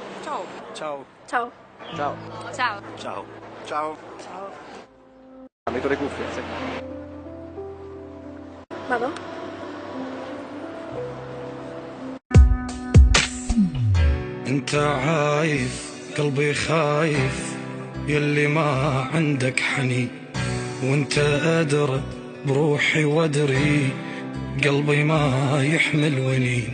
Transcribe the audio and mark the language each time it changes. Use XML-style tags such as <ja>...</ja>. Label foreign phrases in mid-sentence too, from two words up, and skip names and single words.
<it>Ciao. Ciao. Ciao. Ciao. Ciao. Ciao. Ciao. Ciao. Metto le cuffie, sì. Vado?</it> <ar>انت عايف قلبي خايف يلي ما عندك حنين، وانت ادرى بروحي وادري قلبي ما يحمل ونين.</ar>